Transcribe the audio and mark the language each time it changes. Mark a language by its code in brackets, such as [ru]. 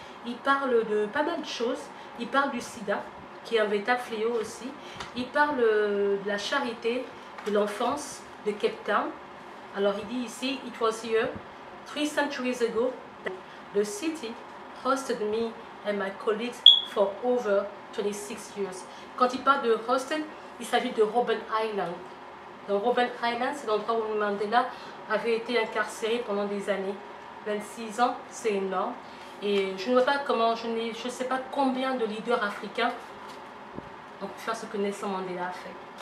[fr] il parle de pas mal de choses. Il parle du sida, qui est un véritable fléau aussi. Il parle de la charité, de l'enfance, de Cape Town. Alors il dit ici, [en] it was here 3 centuries ago. The city hosted me and my colleagues for over 26 years. [fr] Quand il parle de hosted, il s'agit de Robben Island. Donc Robben Island, c'est l'endroit où Mandela avait été incarcéré pendant des années. 26 ans, c'est énorme. Et je ne vois pas comment, je ne sais pas combien de leaders africains ont pu faire ce que Nelson Mandela a fait.